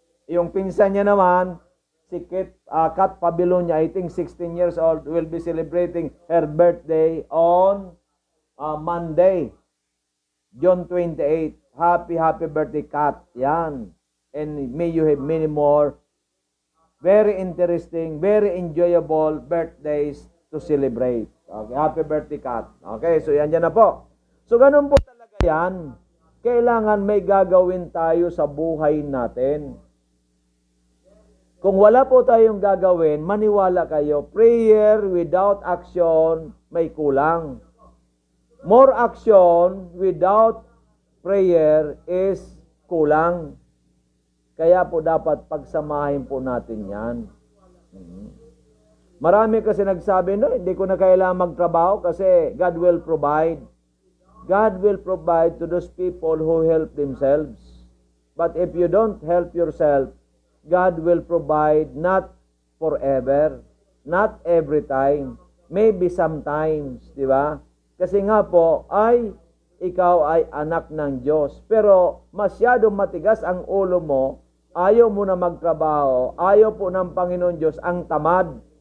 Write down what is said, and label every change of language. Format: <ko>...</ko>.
<tl>Yung pinsan niya naman, si</tl> <en>Kat Pabilonia, I think 16 years old, will be celebrating her birthday on Monday, June 28. Happy birthday, Kat. Yan. And may you have many more very interesting, very enjoyable birthdays to celebrate. Okay, happy birthday, Kat.</en> <tl>Okay, so yan na po. So ganun po talaga yan. Kailangan may gagawin tayo sa buhay natin. Kung wala po tayong gagawin, maniwala kayo,</tl> <en>prayer without action</en> <tl>may kulang.</tl> <en>More action without prayer is kulang.</en> <tl>Kaya po dapat pagsamahin po natin yan. Marami kasi nagsabi, no, hindi ko na kailangan magtrabaho kasi</tl> <en>God will provide. God will provide to those people who help themselves. But if you don't help yourself, God will provide not forever, not every time, maybe sometimes,</en> <tl>di ba? Kasi nga po, ikaw ay anak ng Diyos. Pero masyadong matigas ang ulo mo, ayaw mo na magtrabaho, ayaw po ng Panginoon Diyos, ang tamad.</tl>